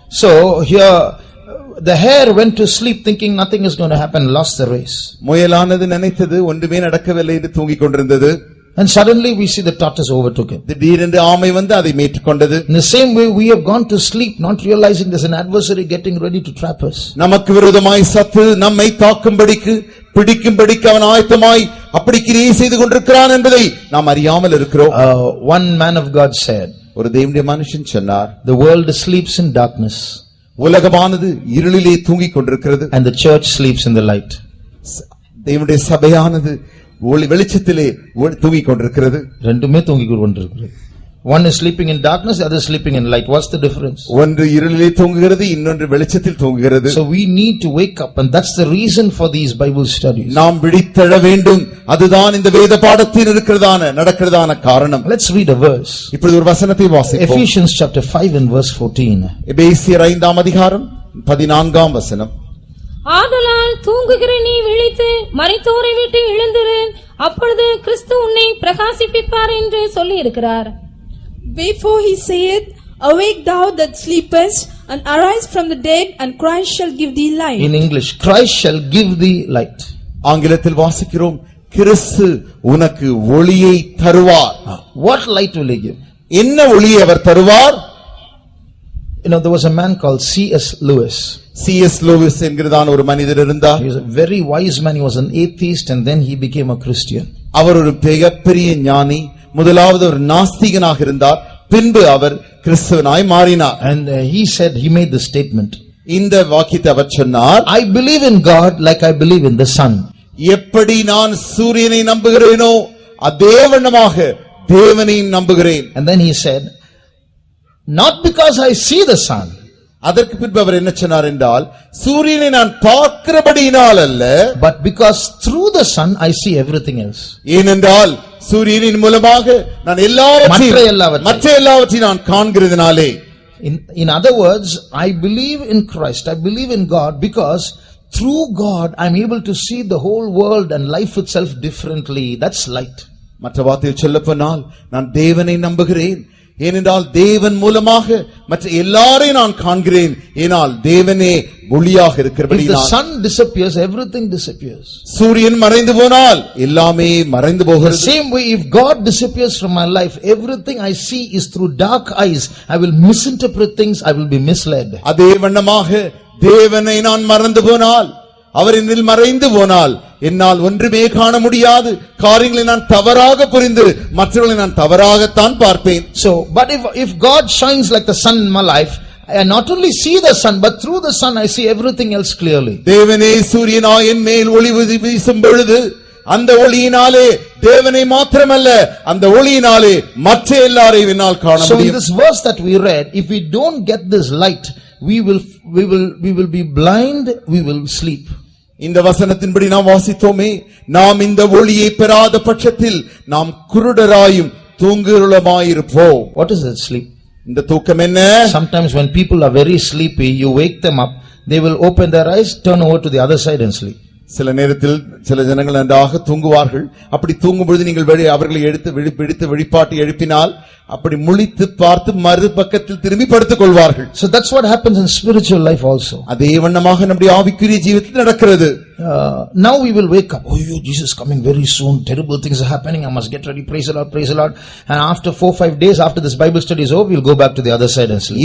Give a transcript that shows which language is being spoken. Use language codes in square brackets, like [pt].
[en] So here the hare went to sleep thinking nothing is going to happen, lost the race. [ta] முயலானது நினைத்தது ஒன்றுமே நடக்கவில்லை என்று தூங்கிக் கொண்டிருந்தது. [en] And suddenly we see the tortoise overtook it. [ta] திடீரென்று ஆமை வந்து அதை மீட்டுக் கொண்டது. [en] In the same way we have gone to sleep not realizing there's an adversary getting ready to trap us. [ta] நமக்கு விரோதமாய் சத்து நம்மை தாக்கும்படிக்கு பிடிக்கும்படிக்கு அவன் ஆயத்தமாய் அப்படி கிரியை செய்து கொண்டிருக்கிறான் என்பதை நாம் அறியாமல் இருக்கிறோம். [en] One man of God said, [ta] ஒரு தேவனுடைய மனுஷன் சொன்னார், [en] the world sleeps in darkness, [ta] உலகமானது இருளிலே தூங்கிக் கொண்டிருக்கிறது, [en] and the church sleeps in the light. [ta] தேவனுடைய சபையானது வெளிச்சத்திலே தூங்கிக் கொண்டிருக்கிறது. ரெண்டுமே தூங்கிக் கொண்டிருக்கிறது. [en] One is sleeping in darkness, the other is sleeping in light. What's the difference? [ta] ஒன்று இருளிலே தூங்குகிறது, இன்னொன்று வெளிச்சத்தில் தூங்குகிறது. [en] So we need to wake up, and that's the reason for these Bible studies. [ta] நாம் விழித்தெழ வேண்டும். அதுதான் இந்த வேத பாடத்தில் நடக்கிறதான காரணம். [en] Let's read a verse. [ta] இப்பொழுது ஒரு வசனத்தை வாசிப்போம். [en] Ephesians chapter 5 and verse 14. [ta] எபேசியர் 5ஆம் அதிகாரம் 14ஆம் வசனம். ஆதலால் தூங்குகிற நீ விழித்து மரித்தோரை விட்டு எழுந்திரு, அப்பொழுது கிறிஸ்து உன்னை பிரகாசிப்பிப்பார் என்று சொல்லி இருக்கிறார். [en] Wherefore he saith, awake thou that sleepest, and arise from the dead, and Christ shall give thee light. In English, Christ shall give thee light. [ta] ஆங்கிலத்தில் வாசிக்கிறோம், கிறிஸ்து உனக்கு ஒளியை தருவார். [en] What light will he give? [ta] என்ன ஒளியை அவர் தருவார்? [en] You know, there was a man called C.S. Lewis. C.S. [ta] Lewis என்கிறதான ஒரு மனிதர் இருந்தார். [en] He was a very wise man. He was an atheist and then he became a Christian. [ta] அவர் ஒரு மிகப்பெரிய ஞானி. முதலாவது ஒரு நாஸ்திகனாக இருந்தார், பின்பு அவர் கிறிஸ்தவனாய் மாறினார். [en] And he made the statement. [ta] இந்த வாக்கியத்தை அவர் சொன்னார், [en] I believe in God like I believe in the sun. [ta] எப்படி நான் சூரியனை நம்புகிறேனோ அதே வண்ணமாக தேவனை நம்புகிறேன். [en] And then he said, not because I see the sun. [ta] அதற்கு பின்பு அவர் என்ன சொன்னார் என்றால், சூரியனை நான் பார்க்கிறபடியினால் அல்ல, [en] but because through the sun I see everything else. [ta] ஏனென்றால் சூரியனின் மூலமாக நான் மற்ற எல்லாவற்றையும் நான் காண்கிறதுனாலே. [en] In other words, I believe in Christ, I believe in God because through God I am able to see the whole world and life itself differently. That's light. [ta] மற்ற வார்த்தையில் சொல்லப்போனால் நான் தேவனை நம்புகிறேன், ஏனென்றால் தேவன் மூலமாக மற்ற எல்லாரையும் நான் காண்கிறேன், ஏனால் தேவனே ஒளியாக இருக்கிறபடியால். [en] If the sun disappears, everything disappears. [ta] சூரியன் மறைந்து போனால் எல்லாமே மறைந்து போகிறது. [en] The same way, if God disappears from my life, everything I see is through dark eyes. I will misinterpret things, I will be misled. [ta] அதே வண்ணமாக தேவனை நான் மறந்து போனால், அவர் என்னில் மறைந்து போனால் என்னால் ஒன்றுமே காண முடியாது. காரியங்களை நான் தவறாக புரிந்து மற்றவர்களை நான் தவறாகத்தான் பார்ப்பேன். [en] So, but if God shines like the sun in my life, I not only see the sun, but through the sun I see everything else clearly. [ta] தேவனே சூரியனாய் என் மேல் ஒளி வீசும் பொழுது அந்த ஒளியினாலே தேவனை மாத்திரமல்ல, அந்த ஒளியினாலே மற்ற எல்லாரையும் என்னால் காண முடியும். [en] So in this verse that we read, if we don't get this light, we will be blind, we will sleep. [ta] இந்த வசனத்தின்படி நாம் வாசித்தோமே, நாம் இந்த ஒளியை பெறாத பட்சத்தில் நாம் குருடராயும் தூங்குகிறோமாயிருப்போம். [en] What is that sleep? [ta] இந்த தூக்கம் என்ன? [en] Sometimes when people are very sleepy, you wake them up, they will open their eyes, turn over to the other side and sleep. [ta] சில நேரத்தில் சில ஜனங்கள் நன்றாக தூங்குவார்கள். அப்படி தூங்கும் பொழுது நீங்கள் அவர்களை எடுத்து விழிப்பாட்டி எழுப்பினால் அப்படி முழித்து பார்த்து மறுபக்கத்தில் திரும்பி படுத்துக் கொள்வார்கள். [en] So that's what happens in spiritual life also. [ta] அதே வண்ணமாக நம்முடைய ஆவிக்குரிய ஜீவிதத்தில் நடக்கிறது. [en] Now we will wake up. Oh, Jesus is coming very soon. Terrible things are happening. I must get ready. Praise the Lord, praise the Lord. And after 4-5 days after this Bible study is over, we'll go back to the other side and sleep.